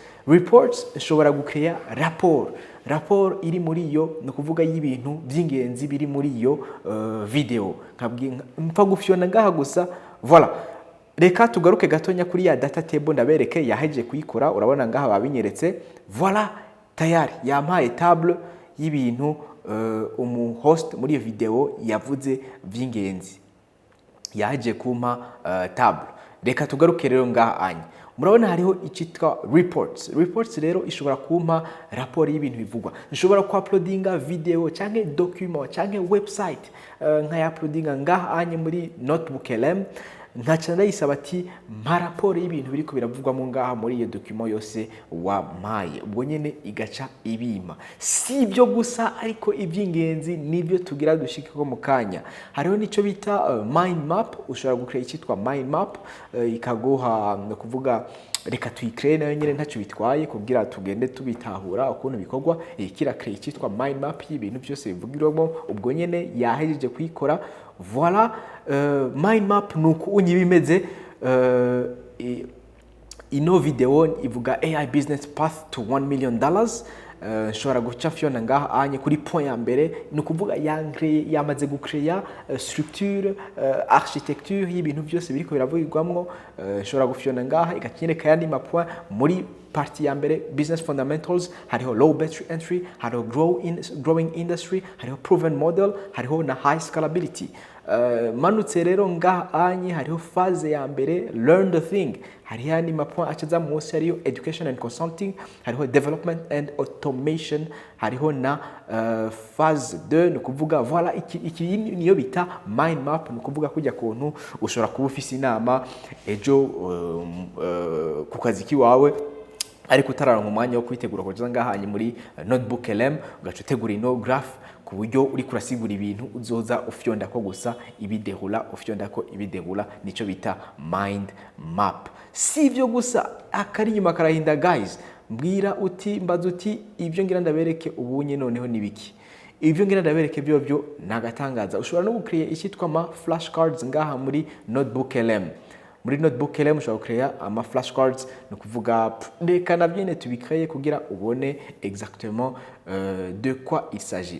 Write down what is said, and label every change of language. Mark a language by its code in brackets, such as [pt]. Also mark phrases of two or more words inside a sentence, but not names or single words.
[rn] Reports nshobora gukreya rapport iri muri iyo, no kuvuga y'ibintu by'ingenzi biri muri iyo video. Mpfa gufyona ngaha gusa. Voilà, reka tugaruke gatonya kuri ya [en] data table [rn] ndabereke yaheje kuyikora. Urabona ngaha babinyeretse. Voilà, tayari yampaye table y'ibintu host muri iyo video yavuze by'ingenzi, yaje kumpa table. Reka tugaruke rero ngaha anye, murabona hariho icyitwa reports rero ishobora kumpa raporo y'ibintu bivugwa. Nshobora ku uploadinga video cyangwa document cyangwa website, nka uploadinga ngaha anye muri Notebook LM, nkaca ndayisaba ati mpa raporo y'ibintu biriko biravugwa mu ngaha muri iyo document yose wampaye. Ubwo nyene igaca ibima. Si ibyo gusa, ariko iby'ingenzi nibyo tugira dushikiko mu kanya. Hariho nico bita [en] mind map. [rn] Ushobora gukreya icyitwa [en] mind map, [rn] ikaguha no kuvuga reka tuyicreate nayo nyene ntacyo bitwaye kugira tugende tubitahura ukuntu bikorwa. Kira create icyitwa [en] mind map [rn] y'ibintu byose bivugirwamo. Ubwo nyene yahejeje kuyikora. Voilà, [en] mind map [rn] nuko unyibimeze. Ino video ivuga AI business path to $1 million. Nshobora guca fyona ngaha anye kuri point ya mbere, no kuvuga yamaze gukreya [en] structure, architecture [rn] y'ibintu byose biriko biravugirwamwo. Nshobora gufyona ngaha igakinyereka yandi mapoint muri partie ya mbere, [en] business fundamentals, [rn] hariho [en] low barrier entry, [rn] hariho [en] growing industry, [rn] hariho [en] proven model, [rn] hariho na [en] high scalability. [rn] Manutse rero ngaha anye hariho phase ya mbere, [en] learn the thing. [rn] Hariho andi mapoint acaza munsi, hariho [en] education and consulting, [rn] hariho [en] development and automation, [rn] hariho na phase 2. no kuvuga voilà, iki niyo bita mind map. no kuvuga kujya kuntu ushobora kuba ufise inama ejo ku kazi kiwawe, ariko utararonka umwanya wo kwitegura kuja ngahanye muri Notebook LM, ugaca utegura ino graph ku buryo uri kurasigura ibintu uzoza ufyonda ko gusa ibidehula, ufyonda ko ibidehula. Nico bita [en] mind map. [rn] Si ibyo gusa, akari nyuma karahinda guys. Mbwira uti mbaza uti ibyo ngira ndabereke ubunye noneho nibiki. Ibyo ngira ndabereke byo nagatangaza. Ushobora no gukreya icyitwa ma flashcards ngaha muri Notebook LM. Muri Notebook LM ushobora gukreya ama flashcards, no kuvuga reka nabyene tubikreye kugira ubone [fr] exactement de quoi il s'agit.